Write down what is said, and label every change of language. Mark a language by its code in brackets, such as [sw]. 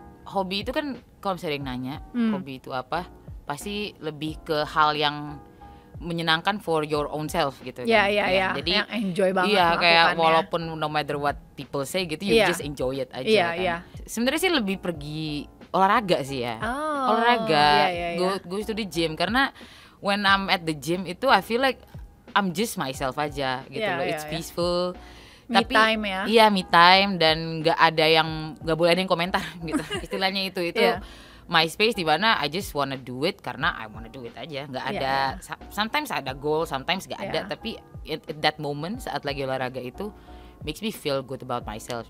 [id] Hobi itu kan kalau misalnya yang nanya hobi itu apa, pasti lebih ke hal yang menyenangkan [en] for your own self [id] gitu kan. Iya. Jadi yang enjoy banget melakukannya. Kayak walaupun [en] no matter what people say [id] gitu, [en] you just enjoy it [id] aja kan. Sebenarnya sih lebih pergi olahraga sih ya. Olahraga. [en] Go to the gym, [id] karena [en] when I'm at the gym [id] itu [en] I feel like I'm just myself [id] aja gitu loh. [en] It's peaceful. Me time ya. [id] Iya, me time, dan nggak boleh ada yang komentar gitu. Istilahnya itu [en] my space, [id] di mana [en] I just wanna do it [id] karena [en] I wanna do it [id] aja. Nggak ada [en] sometimes [id] ada [en] goal, sometimes [id] nggak ada, tapi [en] at that moment [id] saat lagi olahraga itu [en] makes me feel good about myself.